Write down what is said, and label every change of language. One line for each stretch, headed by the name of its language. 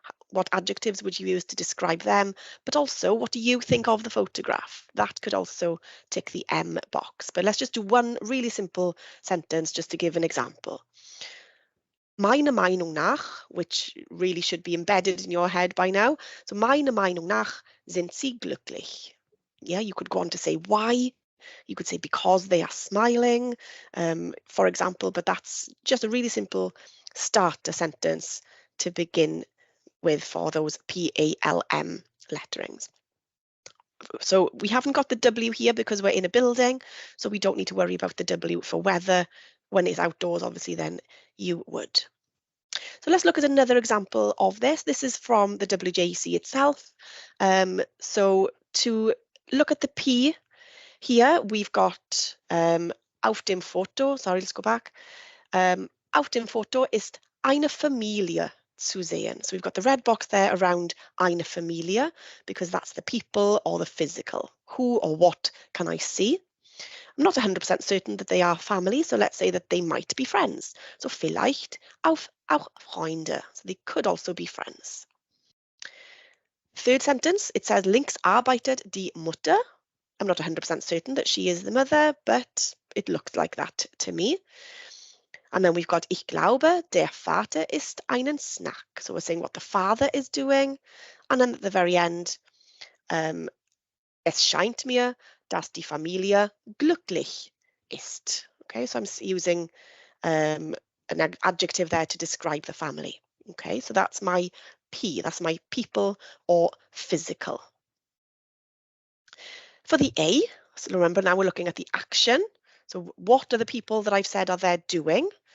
English: What adjectives would you use to describe them? But also, what do you think of the photograph? That could also tick the M box. But let's just do one really simple sentence just to give an example.
German: Meiner Meinung nach,
English: which really should be embedded in your head by now.
German: So meiner Meinung nach sind sie glücklich.
English: Yeah, you could go on to say why. You could say because they are smiling, for example, but that's just a really simple starter sentence to begin with for those PALM letterings. So we haven't got the W here because we're in a building, so we don't need to worry about the W for weather. When it's outdoors, obviously, then you would. So let's look at another example of this. This is from the WJC itself. So to look at the P, here we've got
German: auf dem Foto,
English: sorry, let's go back.
German: Auf dem Foto ist eine Familie zu sehen.
English: So we've got the red box there around
German: eine Familie,
English: because that's the people or the physical. Who or what can I see? I'm not 100% certain that they are family, so let's say that they might be friends.
German: So vielleicht auch Freunde.
English: So they could also be friends. Third sentence, it says
German: links arbeitet die Mutter.
English: I'm not 100% certain that she is the mother, but it looks like that to me. And then we've got
German: Ich glaube, der Vater isst einen Snack.
English: So we're saying what the father is doing. And then at the very end,
German: es scheint mir, dass die Familie glücklich ist.
English: Okay, so I'm using an adjective there to describe the family. Okay, so that's my P, that's my people or physical. For the A, so remember now we're looking at the action. So what are the people that I've said are there doing?